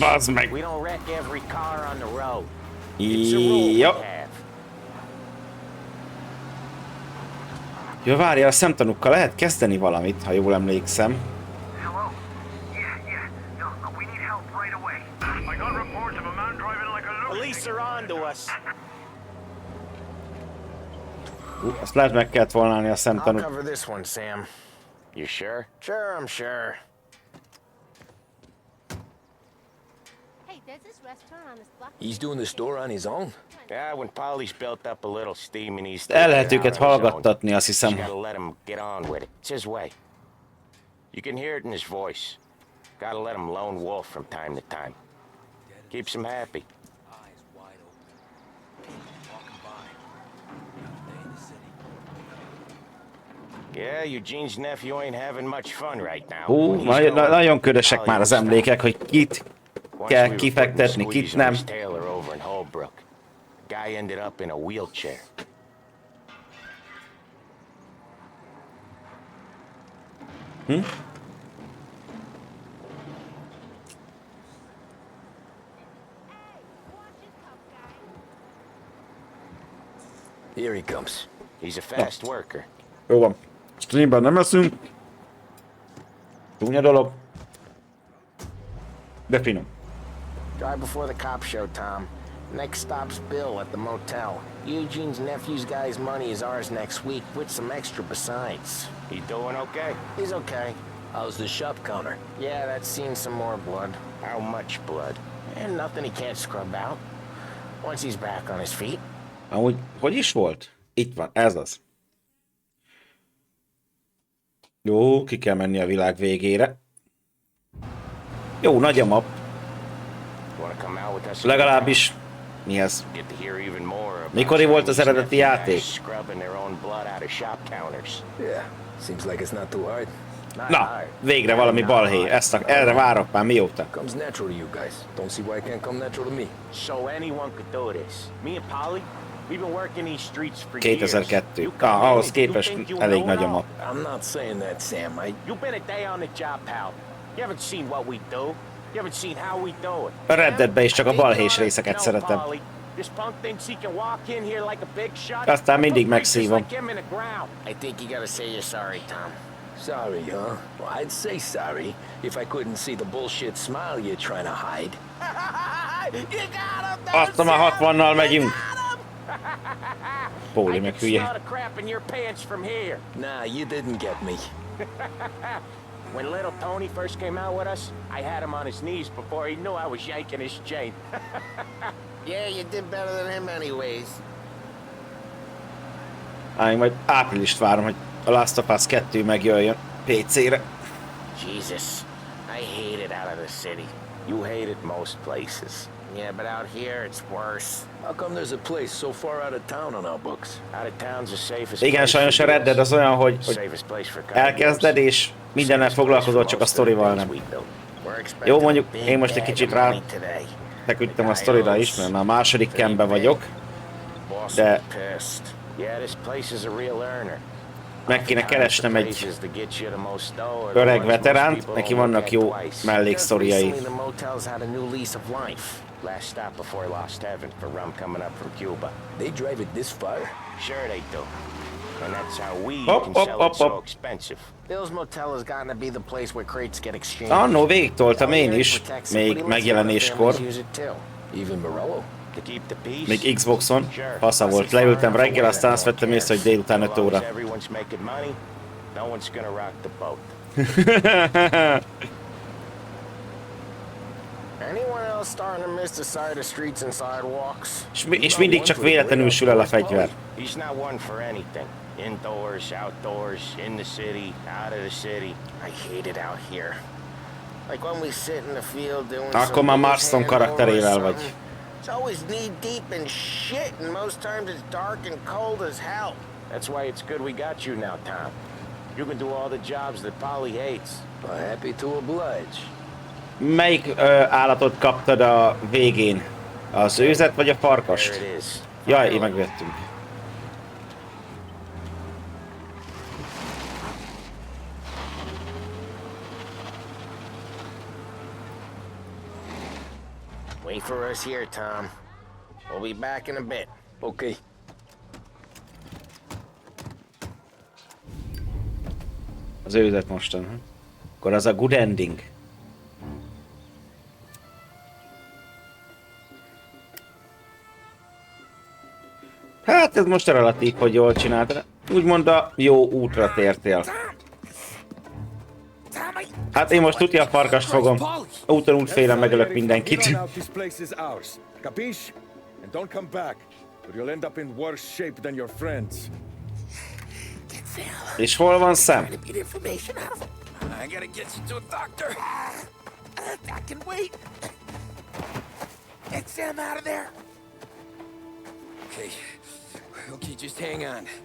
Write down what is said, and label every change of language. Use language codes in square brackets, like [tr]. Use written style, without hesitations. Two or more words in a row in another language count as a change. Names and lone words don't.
[hu] Bazd meg. [en] we don't wreck every car on the road. It's a rule we have. [hu] Jó, várjál, a szemtanúkkal lehet kezdeni valamit, ha jól emlékszem. [en] Police are on to us. [hu] Azt lehet meg kellett volna állni a [en] I'll [hu] szemtanút. [en] cover this one, Sam. You sure? Sure, I'm sure. He's doing the store on his own? Yeah, when Polly's built up a little steam and he's... [hu] El lehet őket hallgattatni, azt hiszem. [en] You gotta let him get on with it. It's his way. You can hear it in his voice. Gotta let him lone wolf from time to time. Keeps him happy. Yeah, Eugene's nephew ain't having much fun right now. [hu] Nagyon ködösek már az emlékek, hogy kit kell kifektetni, kit nem. [en] Guy ended up in a wheelchair. Here he comes. He's a fast worker. [hu] Jó van. Streamben nem eszünk. Csúnya dolog. De finom. [en] Drive before the cops show, Tom. Next stop's Bill at the motel. Eugene's nephew's guy's money is ours next week, with some extra besides. He doing okay? He's okay. How's the shop counter? Yeah, that's seen some more blood. How much blood? And nothing he can't scrub out. Once he's back on his feet. [hu] Amúgy, hogy is volt? Itt van, ez az. Jó, ki kell menni a világ végére. Jó, nagy a map. Legalábbis mi ez? Mikor volt az eredeti játék? Na, végre valami balhé. Erre várok már mióta. 2002. Ahhoz képest elég nagy a map. [en] I'm not saying that, Sam. You've been a day on the job, pal. You haven't seen what we do. You haven't seen how we do it. [hu] A Red Deadben is csak a balhés részeket szeretem. Aztán mindig megszívom. [en] I think you gotta say you're sorry, Tom. Sorry, huh? Well, I'd say sorry if I couldn't see the bullshit smile you're trying to hide. [hu] Azt már 60-nal megyünk. Póli meg hülye. [en] Nah, you didn't get me. When little Tony first came out with us, I had him on his knees before he knew I was yanking his chain. Yeah, you did better than him anyways. [hu] Én majd áprilist várom, hogy a Last of Us 2 megjöjjön PC-re. [en] Jesus, I hate it out of the city. You hate it most places. Yeah, but out here it's worse. How come there's a place so far out of town on our books? Out of town's the safest [hu] Igen, [en] place [hu] sajnos a [en] for [hu] Red Dead az olyan, hogy [en] Safest place for [hu] elkezded és mindennel foglalkozol, csak a sztorival nem. Jó, mondjuk én most egy kicsit rá teküdtem a sztorira is, mert már a második campbe vagyok, de meg kéne keresnem egy öreg veteránt, neki vannak jó melléksztoriai. [en] Last stop before Lost Heaven for rum coming up from Cuba. They drive it this far? Sure they do. And that's how we can sell it so expensive. Bill's Motel has gotten to be the place where crates get exchanged. [hu] Annó végigtoltam én is, még megjelenéskor. [en] Even Morello? To keep the peace? [hu] Még Xboxon. Fasza volt, leültem reggel, aztán azt vettem észre, hogy délután 5 óra. [en] Everyone's making money, no one's gonna rock the boat. Anyone else starting to miss the side of streets and sidewalks? [hu] És mindig csak véletlenül sül el a fegyver. [en] He's not one for anything. Indoors, outdoors, in the city, out of the city. I hate it out here. Like when we sit in the field doing [hu] Akkor már Marston karakterével vagy. [en] It's always knee deep in shit, and most times it's dark and cold as hell. That's why it's good we got you now, Tom. You can do all the jobs that Polly hates. Well, happy to oblige. [hu] Melyik állatot kaptad a végén? Az őzet vagy a farkast? Jaj, én megvettünk. [en] Wait for us here, Tom. We'll be back in a bit. Okay. [hu] Az őzet mostan. Akkor az a [en] good ending. [hu] Hát ez most relatív, hogy jól csináltad. Úgymond a jó útra tértél. Hát én most tudja a farkast fogom. Úton úgy félem megölök mindenkit. És hol van Sam? [en] I gotta get you to a doctor. I can wait. Get Sam out of there. Okay. Okay, just hang on.